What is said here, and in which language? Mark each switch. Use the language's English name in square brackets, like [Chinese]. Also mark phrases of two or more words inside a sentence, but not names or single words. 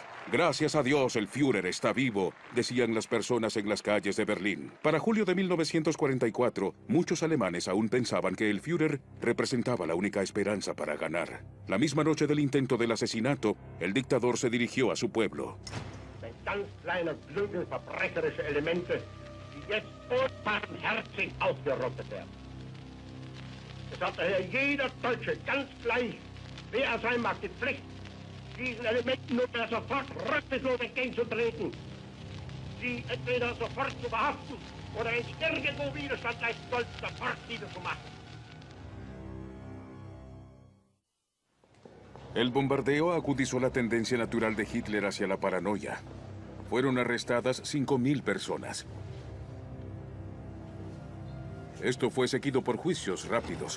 [Spanish] Gracias a Dios, el Führer está vivo, decían las personas en las calles de Berlín. Para julio de 1944, muchos alemanes aún pensaban que el Führer representaba la única esperanza para ganar. La misma noche del intento del asesinato, el dictador se dirigió a su pueblo. [German] Ganz kleine, blöde, verbrecherische Elemente, die jetzt unbarmherzig ausgerottet werden. Es hat daher jeder Deutsche, ganz gleich, wer er sein mag, die Pflicht, diesen Elementen nur mehr sofort rücksichtslos entgegenzutreten, sie entweder sofort zu verhaften oder wenn es irgendwo Widerstand leisten soll, sofort niederzumachen. [Spanish] El bombardeo agudizó la tendencia natural de Hitler hacia la paranoia. Fueron arrestadas 5.000 personas. Esto fue seguido por juicios rápidos.